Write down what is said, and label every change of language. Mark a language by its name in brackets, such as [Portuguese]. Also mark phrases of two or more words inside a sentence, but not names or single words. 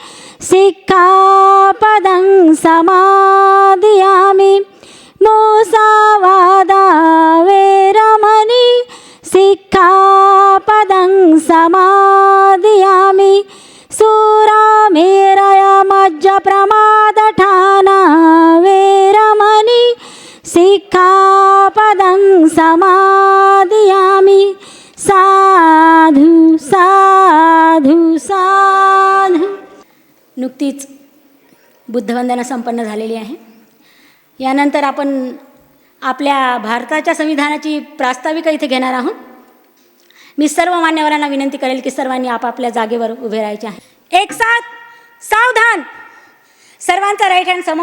[Pali] सिक्खापदं समादियामि, मुसावादा वेरमणि सिक्खापदं समादियामि, सुरामेरय मज्जप्रमादठाना वेरमणि सिक्खापदं समादियामि. साधु साधु साधु. [Marathi] नुकतीच बुद्धवंदना संपन्न झालेली आहे. यानंतर आपण आपल्या भारताच्या संविधानाची प्रास्ताविका इथे घेणार आहोत. मी सर्व मान्यवरांना विनंती करेल की सर्वांनी आपापल्या जागेवर उभे राहायचे आहे. [Hindi] एक साथ सावधान. [Marathi] सर्वांचा [English] right hand [Marathi] समोर.